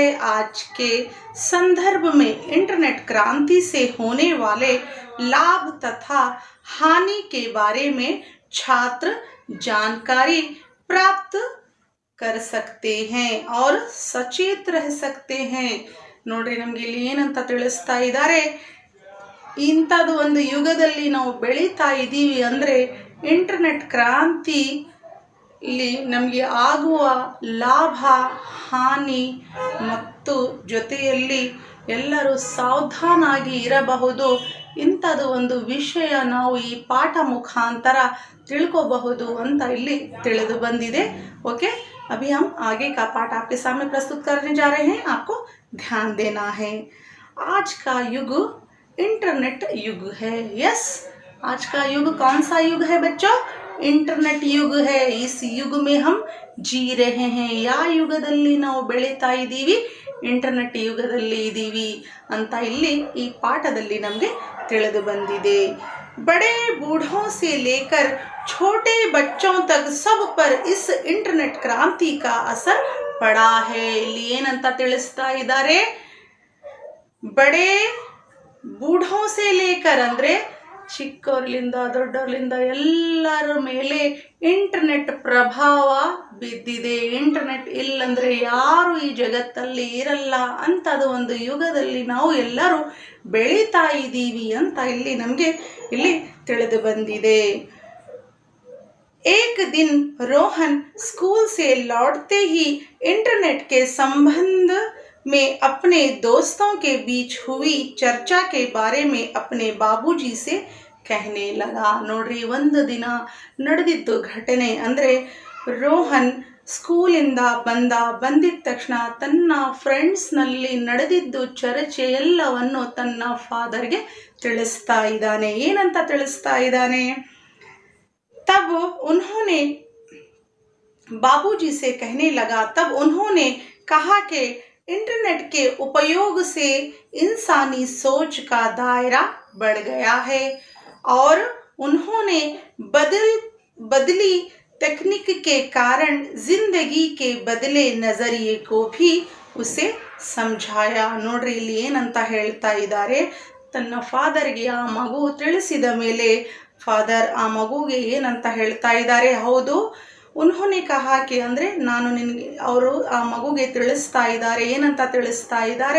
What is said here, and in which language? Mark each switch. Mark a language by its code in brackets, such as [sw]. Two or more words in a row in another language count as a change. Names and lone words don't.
[hi] आज के संदर्भ में इंटरनेट क्रांति से होने वाले लाभ तथा हानि के बारे में छात्र जानकारी प्राप्त कर सकते हैं और सचेत रह सकते हैं. [kn] ನೋಡ್ರಿ, ನಮಗೆ ಇಲ್ಲಿ ಏನಂತ ತಿಳಿಸ್ತಾ ಇದ್ದಾರೆ, ಇಂಥದ್ದು ಒಂದು ಯುಗದಲ್ಲಿ ನಾವು ಬೆಳೀತಾ ಇದ್ದೀವಿ ಅಂದರೆ ಇಂಟರ್ನೆಟ್ ಕ್ರಾಂತಿ ಇಲ್ಲಿ ನಮಗೆ ಆಗುವ ಲಾಭ, ಹಾನಿ ಮತ್ತು ಜೊತೆಯಲ್ಲಿ ಎಲ್ಲರೂ ಸಾವಧಾನಾಗಿ ಇರಬಹುದು. ಇಂಥದ್ದು ಒಂದು ವಿಷಯ ನಾವು ಈ ಪಾಠ ಮುಖಾಂತರ ತಿಳ್ಕೋಬಹುದು ಅಂತ ಇಲ್ಲಿ ತಿಳಿದು ಬಂದಿದೆ. [hi] ओके, अभी हम आगे का पाठ आपके सामने प्रस्तुत करने जा रहे हैं, आपको ध्यान देना है. आज का युग इंटरनेट युग है. यस, आज का युग कौन सा युग है बच्चों? इंटरनेट युग है. इस युग में हम जी रहे हैं. [kn] ಯಾವ ಯುಗದಲ್ಲಿ ನಾವು ಬೆಳೀತಾ ಇದ್ದೀವಿ? ಇಂಟರ್ನೆಟ್ ಯುಗದಲ್ಲಿ ಇದ್ದೀವಿ ಅಂತ ಇಲ್ಲಿ ಈ ಪಾಠದಲ್ಲಿ ನಮಗೆ ತಿಳಿದು ಬಂದಿದೆ. [hi] बड़े बूढ़ों से लेकर छोटे बच्चों तक सब पर इस इंटरनेट क्रांति का असर पड़ा है. [kn] ಇಲ್ಲಿ ಏನಂತ ತಿಳಿಸ್ತಾ ಇದ್ದಾರೆ? [hi] बड़े बूढ़ों से लेकर [kn] ಅಂದರೆ ಚಿಕ್ಕವರಿಂದ ದೊಡ್ಡವರಿಂದ ಎಲ್ಲರ ಮೇಲೆ ಇಂಟರ್ನೆಟ್ ಪ್ರಭಾವ ಬಿದ್ದಿದೆ. ಇಂಟರ್ನೆಟ್ ಇಲ್ಲಂದರೆ ಯಾರು ಈ ಜಗತ್ತಲ್ಲಿ ಇರಲ್ಲ ಅಂಥದ್ದು ಒಂದು ಯುಗದಲ್ಲಿ ನಾವು ಎಲ್ಲರೂ ಬೆಳೀತಾ ಇದ್ದೀವಿ ಅಂತ ಇಲ್ಲಿ ನಮಗೆ ಇಲ್ಲಿ ತಿಳಿದು ಬಂದಿದೆ. [hi] एक दिन रोहन स्कूल से लौटते ही इंटरनेट के संबंध में अपने दोस्तों के बीच हुई चर्चा के बारे में अपने बाबूजी से कहने लगा. [kn] ನೋಡ್ರಿ, ಒಂದು ದಿನ ನಡೆದಿದ್ದು ಘಟನೆ ಅಂದರೆ ರೋಹನ್ ಸ್ಕೂಲಿಂದ ಬಂದಿದ ತಕ್ಷಣ ತನ್ನ ಫ್ರೆಂಡ್ಸ್ನಲ್ಲಿ ನಡೆದಿದ್ದು ಚರ್ಚೆ ಎಲ್ಲವನ್ನು ತನ್ನ ಫಾದರ್ಗೆ ತಿಳಿಸ್ತಾ ಇದ್ದಾನೆ. ಏನಂತ ತಿಳಿಸ್ತಾ ಇದ್ದಾನೆ? [hi] तब उन्होंने बाबूजी से कहने लगा, तब उन्होंने कहा कि इंटरनेट के उपयोग से इंसानी सोच का दायरा बढ़ गया है और उन्होंने बदली तकनीक के कारण जिंदगी के बदले नजरिए को भी उसे समझाया. [kn] ನೋಡ್ರಿ, ಇಲ್ಲಿ ಏನಂತ ಹೇಳ್ತಾ ಇದ್ದಾರೆ? ತನ್ನ ಫಾದರ್ಗೆ ಆ ಮಗು ತಿಳಿಸಿದ ಮೇಲೆ ಫಾದರ್ ಆ ಮಗುಗೆ ಏನಂತ ಹೇಳ್ತಾ ಇದ್ದಾರೆ? ಹೌದು, [hi] उन्होंने कहा कि [kn] ಅಂದರೆ ನಾನು ನಿನಗೆ, ಅವರು ಆ ಮಗುಗೆ ತಿಳಿಸ್ತಾ ಇದ್ದಾರೆ. ಏನಂತ ತಿಳಿಸ್ತಾ ಇದ್ದಾರೆ?